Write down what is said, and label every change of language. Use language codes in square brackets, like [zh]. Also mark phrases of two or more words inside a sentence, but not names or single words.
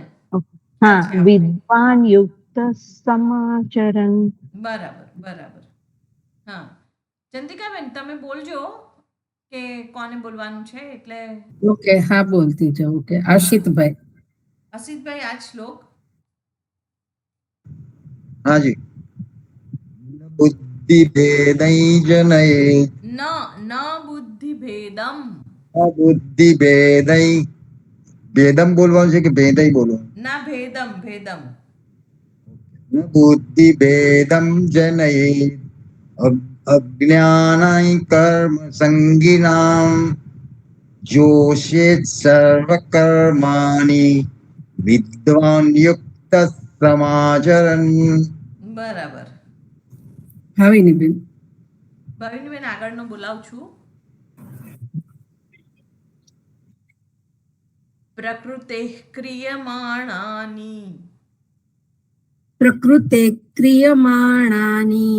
[sa] હા, વિદ્વાન યુક્ત સમાચરન. [gu] બરાબર. હા, ચંદ્રિકાબેન તમે બોલજો કે કોને બોલવાનું છે. એટલે ઓકે, હા બોલતી જાઉં. ઓકે, આશિતભાઈ. અસિતભાઈ, આજ શ્લોક. [hi] हाँ जी. [sa] बुद्धि भेदई जनयेत ન બુદ્ધિ ભેદમ. बुद्धि भेदई भेदम [gu] बोलવાનું છે કે ભેદઈ બોલવાનું? ના, ભેદમ. [sa] बुद्धि भेदम जनयेत अज्ञानाय कर्म संगिनाम जोषेत सर्वकर्माणि विद्वान युक्त समाचरन. [gu] બરાબર. ભાવિનીબેન. ભાવિનીબેન આગળનો બોલાવું છું. [sa] પ્રકૃતે ક્રિયમાણાની પ્રકૃતે ક્રિયમાણાની